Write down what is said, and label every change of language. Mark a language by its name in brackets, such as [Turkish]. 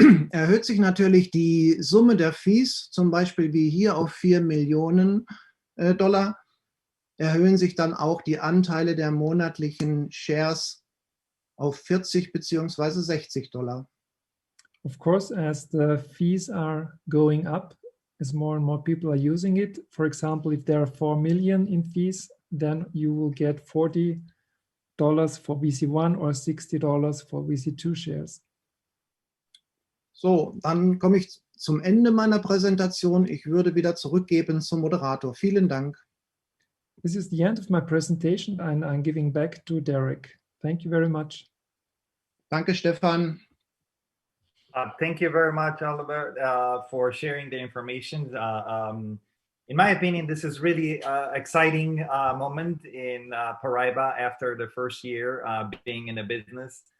[German] Erhöht sich natürlich die Summe der Fees, zum Beispiel wie hier auf $4 Millionen, erhöhen sich dann auch die Anteile der monatlichen Shares auf 40 bzw. $60. [English] Of course, as the fees are going up, as more and more people are using it, for example, if there are 4 million in fees, then you will get $40 for VC1 or $60 for VC2 shares. [German] So, dann komme ich zum Ende meiner Präsentation. Ich würde wieder zurückgeben zum Moderator. Vielen Dank. [English] This is the end of my presentation and I'm giving back to Derek. Thank you very much. [German] Danke, Stefan. [English] Thank you very much, Oliver, for sharing the information. In my opinion, this is really exciting moment in Paraiba after the first year being in the business.